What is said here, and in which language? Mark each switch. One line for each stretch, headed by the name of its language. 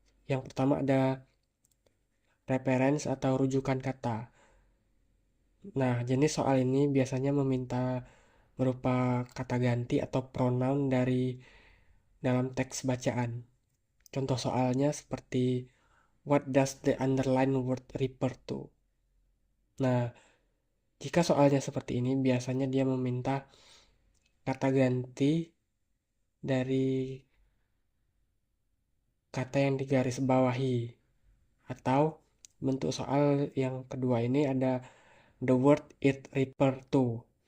Indonesian: Yang pertama ada reference atau rujukan kata. Nah, jenis soal ini biasanya meminta berupa kata ganti atau pronoun dari dalam teks bacaan. Contoh soalnya seperti
English: What does the underlined word refer to?
Indonesian: Nah, jika soalnya seperti ini, biasanya dia meminta kata ganti dari kata yang digaris bawahi. Atau bentuk soal yang kedua ini ada
English: the word it refer to.